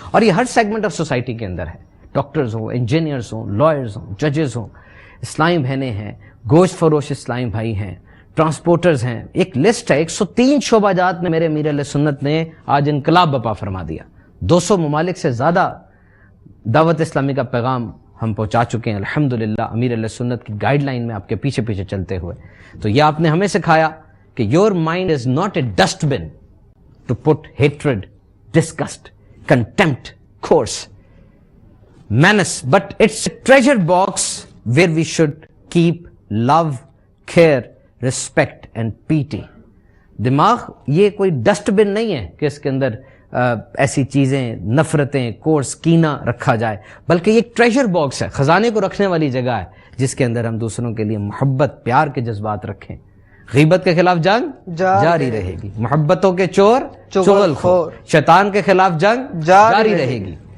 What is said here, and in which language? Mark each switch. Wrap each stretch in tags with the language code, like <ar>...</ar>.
<ur>اور یہ ہر segment of society کے اندر ہے, ڈاکٹرز ہوں, انجینئرز ہوں, لائرز ہوں, ججز ہوں, اسلامی بہنیں ہیں, گوشت فروش اسلامی بھائی ہیں, ٹرانسپورٹرز ہیں. ایک لسٹ ہے, 103 شعبہ جات میں میرے امیر اہل سنت نے آج انقلاب بپا فرما دیا. 200 ممالک سے زیادہ دعوت اسلامی کا پیغام ہم پہنچا چکے ہیں الحمدللہ امیر اہل سنت کی گائیڈ لائن میں آپ کے پیچھے پیچھے چلتے ہوئے. تو یہ آپ نے ہمیں سکھایا کہ</ur> <en>your mind is not a dustbin to put hatred, disgust, contempt, coarse, menace, but it's a treasure box where we should keep love, care, respect and pity.</en> <ur>دماغ یہ کوئی ڈسٹ بن نہیں ہے کہ اس کے اندر ایسی چیزیں, نفرتیں, کورس, کینہ رکھا جائے, بلکہ یہ ایک ٹریجر باکس ہے, خزانے کو رکھنے والی جگہ ہے جس کے اندر ہم دوسروں کے لیے محبت, پیار کے جذبات رکھیں. غیبت کے خلاف جنگ جاری رہے گی, محبتوں کے چور چغل خور, شیطان کے خلاف جنگ جاری رہے گی.</ur>